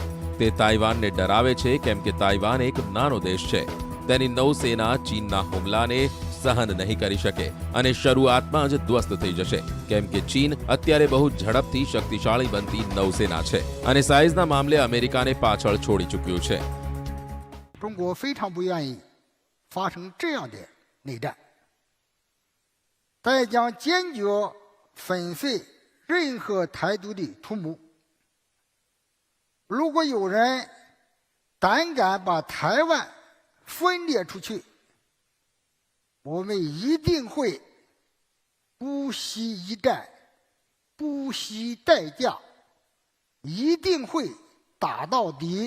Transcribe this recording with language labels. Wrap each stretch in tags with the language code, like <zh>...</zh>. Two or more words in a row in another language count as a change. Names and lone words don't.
<gu>તે તાઇવાનને ડરાવે છે કેમ કે તાઇવાન એક નાનો દેશ છે. તેની નૌસેના ચીનના હુમલાને સહન નહીં કરી શકે અને શરૂઆતમાં જ ધ્વસ્ત થઈ જશે કેમ કે ચીન અત્યારે બહુ ઝડપથી શક્તિશાળી બનતી નૌસેના છે અને સાઇઝના મામલે અમેરિકાને પાછળ છોડી ચૂક્યું છે.</gu> <zh>中国非常不愿意发生这样的内战，咱也将坚决粉碎任何台独的图谋。如果有人胆敢把台湾分裂出去，我们一定会不惜一战，不惜代价，一定会打到底。</zh>